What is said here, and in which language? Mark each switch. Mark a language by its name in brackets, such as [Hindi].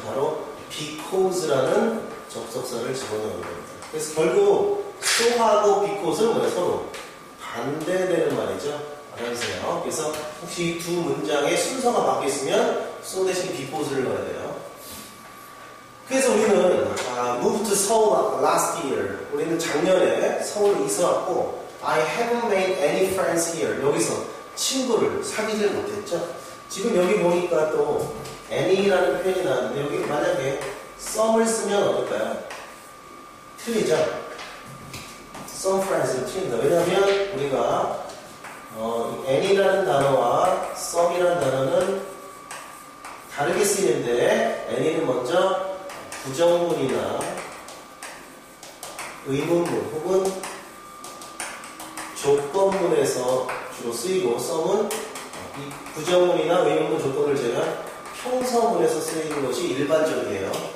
[Korean] 바로 because라는 접속사를 집어넣는 겁니다. 그래서 결국 so하고 because는 뭐예요? 서로 반대되는 말이죠. 알아주세요. 그래서 혹시 이 두 문장의 순서가 바뀌었으면 so 대신 before를 넣어야 돼요. 그래서 우리는 [English] moved to Seoul last year. [Korean] 우리는 작년에 서울 이사 왔고 [English] I haven't made any friends here. [Korean] 여기서 친구를 사귀질 못했죠. 지금 여기 보니까 또 any라는 표현이 나왔는데 여기 만약에 some을 쓰면 어떨까요? 틀리죠? some friends는 틀린다. 왜냐하면 우리가 any라는 단어와 some이라는 단어는 다르게 쓰이는데 any는 먼저 부정문이나 의문문 혹은 조건문에서 주로 쓰이고 some은 이 부정문이나 의문문 조건을 제가 평서문에서 쓰이는 것이 일반적이에요.